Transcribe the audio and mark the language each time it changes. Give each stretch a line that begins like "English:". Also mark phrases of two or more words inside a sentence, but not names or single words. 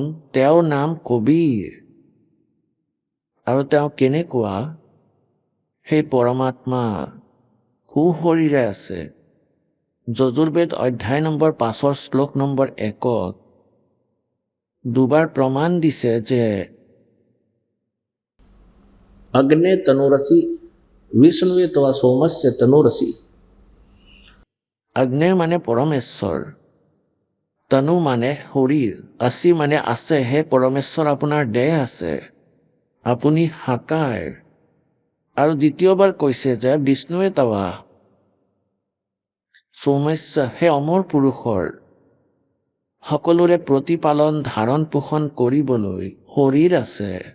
Assamese: তেওঁৰ নাম কবীৰ। আৰু তেওঁ কেনেকুৱা? সেই পৰমাত্মা সুশৰীৰে আছে। যজুৰ্বেদ অধ্যায় নম্বৰ 5-ৰ শ্লোক নম্বৰ 1-ত দুবাৰ প্ৰমাণ দিছে যে
Sanskrit: अग्ने तनुरसी विष्णुवे तवा सोमस्य तनुरसी।
Assamese: অগ্নি মানে পৰমেশ্বৰ, তনু মানে শৰীৰ, আছি মানে আছে। হে পৰমেশ্বৰ, আপোনাৰ দেহ আছে, আপুনি সাকাৰ। আৰু দ্বিতীয়বাৰ কৈছে যে
Sanskrit: विष्णुवे तवा सौम्य,
Assamese: হে অমৰ পুৰুষৰ সকলোৰে প্ৰতিপালন ধাৰণ পোষণ কৰিবলৈ শৰীৰ আছে।